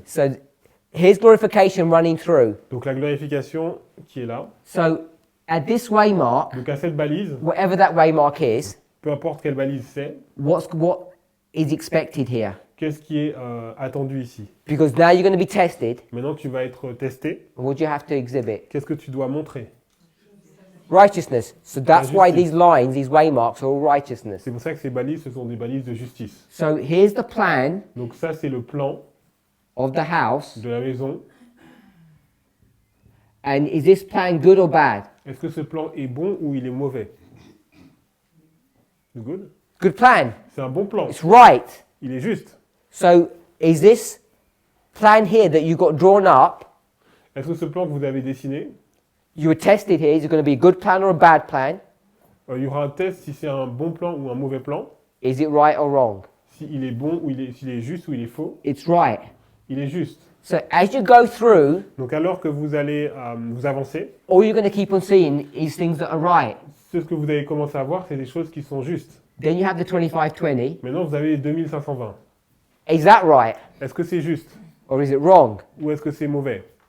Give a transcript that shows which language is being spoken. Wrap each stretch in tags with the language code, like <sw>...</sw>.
<en>So here's glorification running through.</en> <fr>Donc la glorification qui est là.</fr> <en>So at this waymark,</en> <fr>Donc à cette balise,</fr> <en>whatever that waymark is,</en> <fr>peu importe quelle balise c'est,</fr> <en>what is expected here?</en> <fr>qu'est-ce qui est attendu ici?</fr> <en>Because now you're going to be tested.</en> <fr>Maintenant, tu vas être testé.</fr> <en>What do you have to exhibit?</en> <fr>Qu'est-ce que tu dois montrer?</fr> <en>Righteousness. So that's</en> <fr>La</fr> <en>why</en> <fr>justice.</fr> <en>these lines, these waymarks are all righteousness.</en> <fr>C'est pour ça que ces balises, ce sont des balises de justice.</fr> <en>So here's the plan</en> <fr>Donc ça, c'est le plan</fr> <en>of the house.</en> <fr>de la maison.</fr> <en>And is this plan good or bad?</en> <fr>Est-ce que ce plan est bon ou il est mauvais?</fr> <en>It's good? Good plan.</en> <fr>C'est un bon plan.</fr> <en>It's right.</en> <fr>Il est juste.</fr> <en>So is this plan here that you got drawn up,</en> <fr>Est-ce que ce plan que vous avez dessiné,</fr> <en>you were tested here, is it going to be a good plan or a bad plan?</en> <fr>il y aura un test si c'est un bon plan ou un mauvais plan,</fr> <en>Is it right or wrong?</en> <fr>s'il est bon ou s'il est juste ou il est faux.</fr> <en>It's right.</en> <fr>Il est juste.</fr> <en>So as you go through,</en> <fr>Donc alors que vous allez vous avancer,</fr> <en>all you're going to keep on seeing is things that are right.</en> <fr>ce que vous allez commencer à voir, c'est des choses qui sont justes.</fr> <en>Then you have the 2520.</en> <fr>Maintenant, vous avez les 2520.</fr> <en>Is that right</en> <fr>Est-ce que c'est juste</fr> <en>or is it wrong?</en> <fr>ou est-ce que c'est mauvais?</fr>